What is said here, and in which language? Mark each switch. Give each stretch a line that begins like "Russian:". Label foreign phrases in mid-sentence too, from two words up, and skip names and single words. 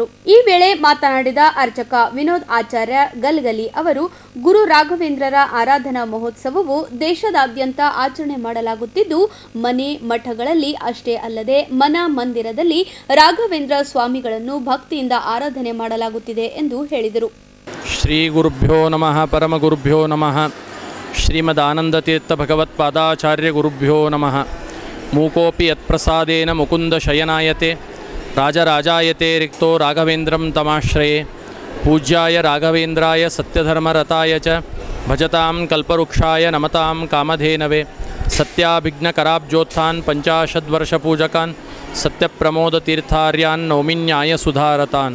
Kannada: ಈ ವೇಳೆ ಮಾತನಾಡಿದ ಅರ್ಚಕ ವಿನೋದ್ ಆಚಾರ್ಯ ಗಲ್ಗಲಿ ಅವರು, ಗುರು ರಾಘವೇಂದ್ರರ ಆರಾಧನಾ ಮಹೋತ್ಸವವು ದೇಶದಾದ್ಯಂತ ಆಚರಣೆ ಮಾಡಲಾಗುತ್ತಿದ್ದು, ಮನೆ ಮಠಗಳಲ್ಲಿ ಅಷ್ಟೇ ಅಲ್ಲದೆ ಮನ ಮಂದಿರದಲ್ಲಿ ರಾಘವೇಂದ್ರ ಸ್ವಾಮಿಗಳನ್ನು ಭಕ್ತಿಯಿಂದ ಆರಾಧನೆ ಮಾಡಲಾಗುತ್ತಿದೆ ಎಂದು ಹೇಳಿದರು.
Sanskrit: ಶ್ರೀ ಗುರುಭ್ಯೋ ನಮಃ. ಪರಮ ಗುರುಭ್ಯೋ ನಮಃ. ಶ್ರೀಮದ್ ಆನಂದತೀರ್ಥ ಭಗವತ್ಪಾದಾಚಾರ್ಯ ಗುರುಭ್ಯೋ ನಮಃ. ಮೂಕೋಪಿ ಯತ್ಪ್ರಸಾದೇನ ಮುಕುಂದ ಶಯನಾಯತೆ ರಾಜರಾಜಾಯತೆ ರಿಕ್ತೋ ರಾಘವೇಂದ್ರಂ ತಮಾಶ್ರಯೇ. ಪೂಜ್ಯಾಯ ರಾಘವೇಂದ್ರಾಯ ಸತ್ಯಧರ್ಮರತಾಯ ಚ ಭಜತಾಂ ಕಲ್ಪವೃಕ್ಷಾಯ ನಮತಾಂ ಕಾಮಧೇನವೇ. ಸತ್ಯಾಭಿಘ್ನಕರಾಬ್ಜೋತ್ಥಾನ್ 50 ವರ್ಷಪೂಜಕಾನ್ ಸತ್ಯಪ್ರಮೋದತೀರ್ಥಾರ್ಯಾನ್ ನೌಮಿನ್ಯಾಯ ಸುಧಾರತಾನ್.